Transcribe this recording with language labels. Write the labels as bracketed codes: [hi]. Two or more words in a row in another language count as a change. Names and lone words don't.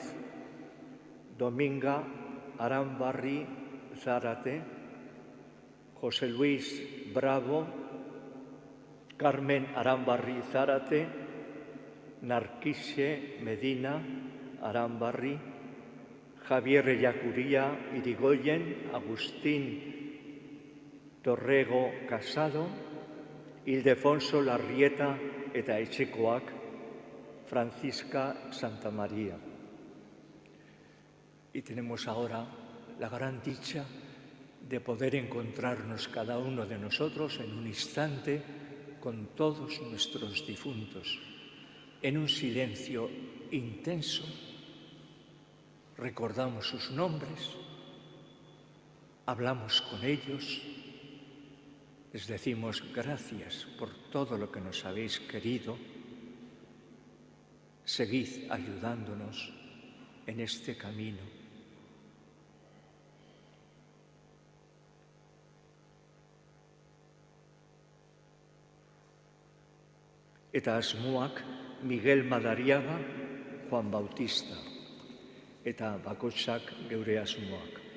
[eu] Dominga Aranbarri Zárate, José Luis Bravo, Carmen Aranbarri Zárate, Narcise Medina Arambarri, Javier Ellacuría Irigoyen, Agustín Torrego Casado, Ildefonso Larrieta eta etxekoak, Francisca Santamaría. [es] Y tenemos ahora la gran dicha de poder encontrarnos cada uno de nosotros en un instante con todos nuestros difuntos, en un silencio intenso. Recordamos sus nombres, hablamos con ellos, les decimos gracias por todo lo que nos habéis querido. Seguid ayudándonos en este camino. [eu] Eta asmoak Miguel Madariaga, Juan Bautista. Eta bakoitzak geure asmoak.